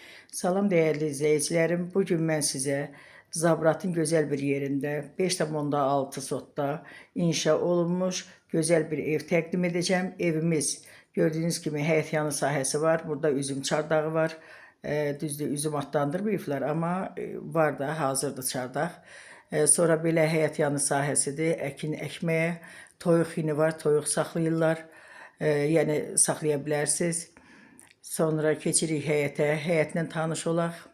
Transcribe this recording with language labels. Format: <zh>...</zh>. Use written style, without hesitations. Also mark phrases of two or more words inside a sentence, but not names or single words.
<tr>Salam değerli izleyicilerim. Bugün ben size Zabrat'ın güzel bir yerinde 5,6 sotda</tr> <az>inşa olunmuş</az> <tr>güzel bir ev təqdim edeceğim. Evimiz gördüğünüz gibi</tr> <az>həyətyanı sahəsi var. Burada üzüm çardağı var. Düzdür, üzüm atlandırmayıblar ama var da hazırdır çardaq. Sonra belə həyətyanı sahəsidir. Əkin əkməyə, toyuq yini var, toyuq saxlayırlar. Yəni saxlaya bilərsiniz. Sonra keçirik həyətə, həyətlə tanış olaq.</az>